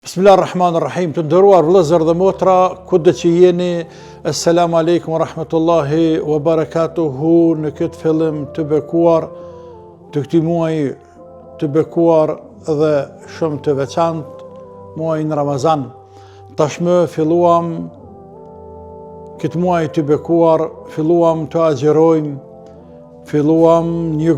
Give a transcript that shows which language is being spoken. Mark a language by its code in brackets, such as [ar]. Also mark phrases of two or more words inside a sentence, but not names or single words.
[ar] بسم الله الرحمن الرحيم. [sq] Të nderuar vëllezër dhe motra, kudo që jeni, [ar] السلام عليكم ورحمة الله وبركاته. [sq] Në këtë fillim të bekuar të këtij muaji të bekuar dhe shumë të veçantë, muajin Ramazan. Tashmë filluam këtë muaj të bekuar, filluam të agjerojmë, filluam një